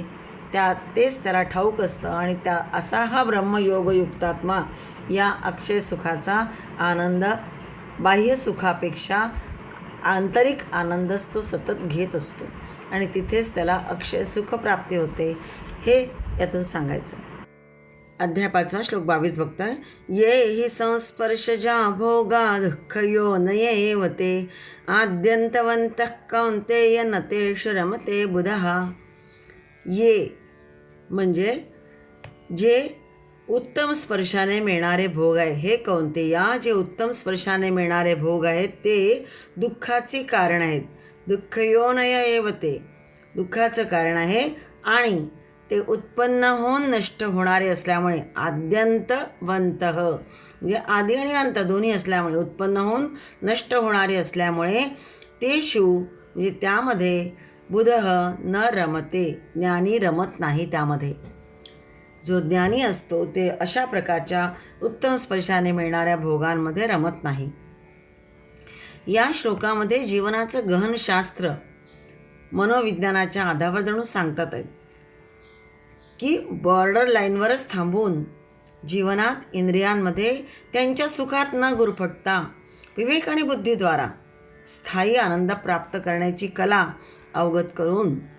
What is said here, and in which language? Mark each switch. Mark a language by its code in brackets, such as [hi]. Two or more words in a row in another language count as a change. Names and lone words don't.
[mr] तेच त्याला ठाऊक असतं आणि असा हा ब्रह्मयोगयुक्तात्मा या अक्षय सुखाचा आनंद बाह्य सुखापेक्षा आंतरिक आनंदच तो सतत घेत असतो आणि तिथेच त्याला अक्षय सुख प्राप्ती होते, हे यातून सांगायचं. अध्याय 5 श्लोक 22 बघताय. [sa] ये हि संस्पर्शजा भोगा दुःखयो नयेव ते आद्यंतवंतः कौन्तेय न तेषु रमते बुधः. [mr] ये म्हणजे जे उत्तम स्पर्शाने मिळणारे भोग आहे. हे कौन्तेया, जे उत्तम स्पर्शाने मिळणारे भोग आहेत ते दुःखाची कारण आहेत. [sa] दुःखयोनय एव ते, [mr] दुःखाचं कारण आहे आणि ते उत्पन्न होऊन नष्ट होणारे असल्यामुळे आद्यंतवंतः म्हणजे आदी आणि अंत दोन्ही असल्यामुळे, उत्पन्न होऊन नष्ट होणारे असल्यामुळे तेषु म्हणजे त्यामध्ये [sa] बुधः न रमते, [mr] ज्ञानी रमत नाही त्यामध्ये. जो ज्ञानी असतो ते अशा प्रकारच्या उत्तम स्पर्शाने मिळणाऱ्या भोगांमध्ये रमत नाही. या श्लोकामध्ये जीवनाचं गहन शास्त्र मनोविज्ञानाच्या आधारावर जणू सांगतात आहेत की बॉर्डर लाईनवरच थांबून जीवनात इंद्रियांमध्ये त्यांच्या सुखात न गुरफटता विवेक आणि बुद्धीद्वारा स्थायी आनंद प्राप्त करण्याची कला अवगत करून